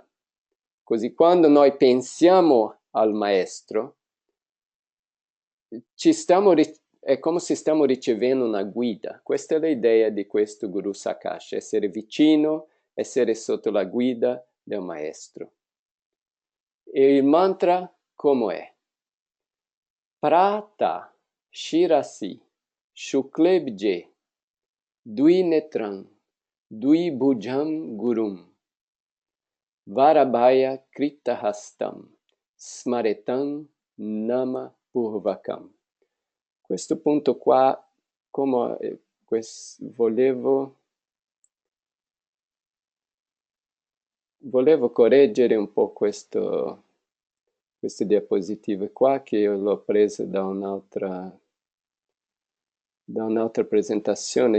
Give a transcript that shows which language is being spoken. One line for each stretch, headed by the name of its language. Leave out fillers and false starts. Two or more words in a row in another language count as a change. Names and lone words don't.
Italian: Così quando noi pensiamo al maestro, è come se stiamo ricevendo una guida. Questa è l'idea di questo Guru Sakash, essere vicino, essere sotto la guida del maestro. E il mantra come è?
Sanskrit: प्रात शिरसि शुक्लाब्जे द्वि नेत्रं द्वि भुजं गुरुं वराभय कृतहस्तं स्मरेतं नाम पूर्वकम्.
Italian: Questo punto qua, come volevo correggere un po' queste diapositive qua, che io l'ho prese da un'altra presentazione.